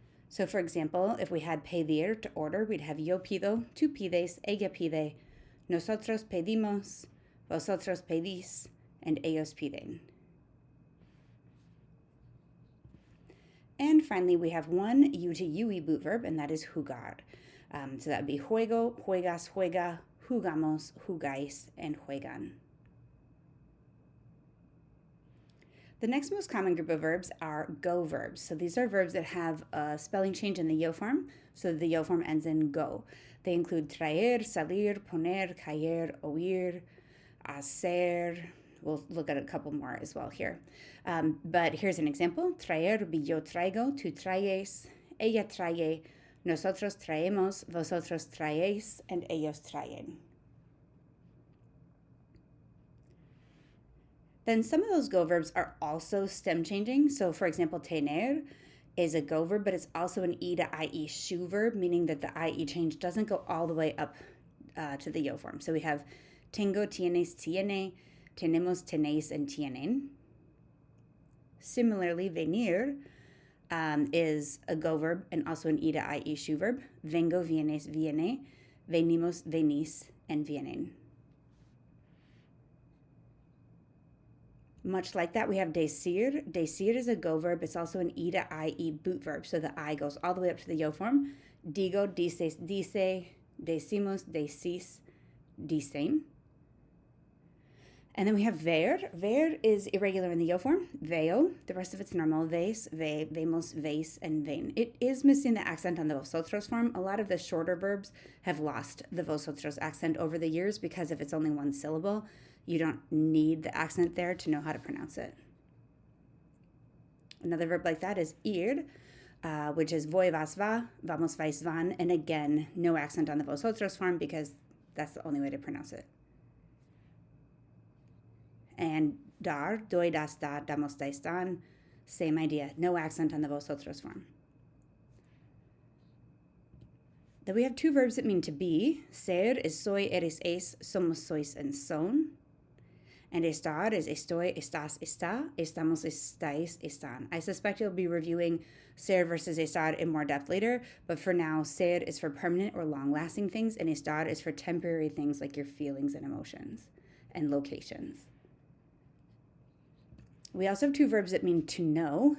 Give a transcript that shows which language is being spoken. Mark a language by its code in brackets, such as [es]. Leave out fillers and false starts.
[en] So for example, if we had pedir to order, we'd have [es] yo pido, tú pides, ella pide, nosotros pedimos, vosotros pedís, [en] and [es] ellos piden. [en] And finally, we have one U to UE boot verb, and that is jugar. So that would be [es] juego, juegas, juega, jugamos, jugáis, [en] and [es] juegan. [en] The next most common group of verbs are go verbs. So these are verbs that have a spelling change in the yo form, so the yo form ends in go. They include traer, salir, poner, caer, oír, hacer. We'll look at a couple more as well here. But here's an example. Traer would be [es] yo traigo, tú traes, ella trae, nosotros traemos, vosotros traéis, [en] and [es] ellos traen. [en] Then some of those go verbs are also stem changing. So for example, tener is a go verb, but it's also an E to IE shoe verb, meaning that the IE change doesn't go all the way up to the yo form. So we have [es] tengo, tienes, tiene, tenemos, tenéis, [en] and [es] tienen. [en] Similarly, venir is a go verb and also an ida I issue verb. [es] Vengo, vienes, viene. Venimos, venís, and vienen. [en] Much like that, we have decir. Decir is a go verb. It's also an ida I boot verb. So the I goes all the way up to the yo form. [es] Digo, dices, dice, decimos, decís, dicen. [en] And then we have ver. Ver is irregular in the yo form. Veo. The rest of it's normal. [es] Ves, ve, vemos, veis, [en] and [es] ven. [en] It is missing the accent on the vosotros form. A lot of the shorter verbs have lost the vosotros accent over the years because if it's only one syllable, you don't need the accent there to know how to pronounce it. Another verb like that is ir, which is [es] voy, vas, va, vamos, vais, van. [en] And again, no accent on the vosotros form because that's the only way to pronounce it. And dar, [es] doy, das, da, damos, dais, dan, [en] same idea, no accent on the vosotros form. Then we have two verbs that mean to be. Ser is [es] soy, eres, es, somos, sois, [en] and [es] son. [en] And estar is [es] estoy, estás, está, estamos, estáis, están. [en] I suspect you'll be reviewing ser versus estar in more depth later, but for now, ser is for permanent or long-lasting things, and estar is for temporary things like your feelings and emotions and locations. We also have two verbs that mean to know.